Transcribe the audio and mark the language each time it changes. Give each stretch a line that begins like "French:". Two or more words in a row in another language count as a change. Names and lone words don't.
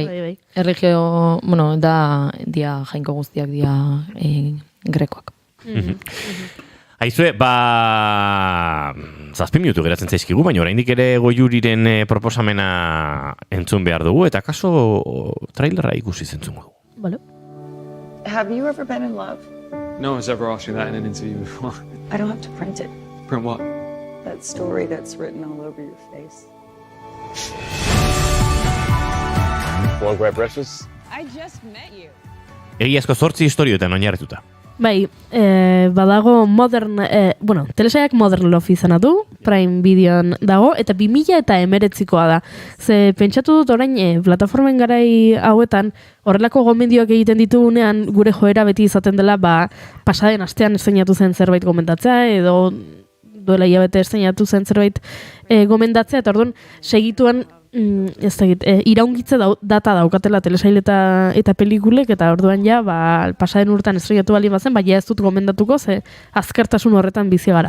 Basque: Erregio, dia jainko guztiak, dia grekoak. Aizue, 7 minutu geratzen zaizkigu, baina oraindik ere Goiuriren proposamena entzun behar dugu, eta kaso trailerra ikusi zentzun dugu. Bale.
English: Have you ever been in love? No one's ever asked me that in an interview before. I don't have to print it. Print what? That story that's written all over your face. Want to grab breakfast? I just met you.
Basque: Egiazko 8 historioetan oinarrituta. Bai, badago telesaiak Modern Love izana du, Prime Videon dago, eta 2019koa da. Ze pentsatu dut orain, plataformen garai hauetan, horrelako gomendioak egiten ditugunean, gure joera beti izaten dela, pasaden astean esteinatu zen zerbait gomendatzea, edo duela hilabete esteinatu zen zerbait gomendatzea, eta orduan, segituan, iraungitze data daukatela telesail eta pelikulek, eta orduan ja, pasaden urtean estrenatu bali bazen, ja ez dut gomendatuko, ze azkartasun horretan bizi gara.